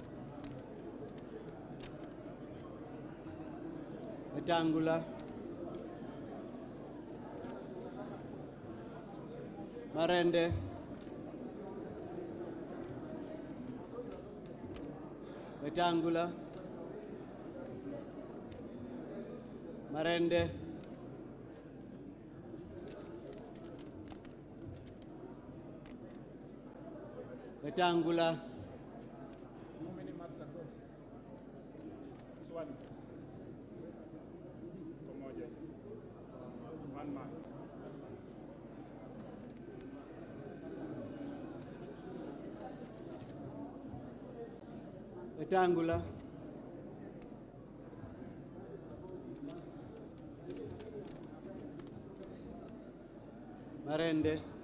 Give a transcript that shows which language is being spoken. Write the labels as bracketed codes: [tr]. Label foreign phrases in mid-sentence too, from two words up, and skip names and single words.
[en] Wetangula, Marende, Wetangula, Marende, Wetangula, How many marks are those? [sw] Swali. Pamoja. [en] 1 mark. Wetangula, Marende,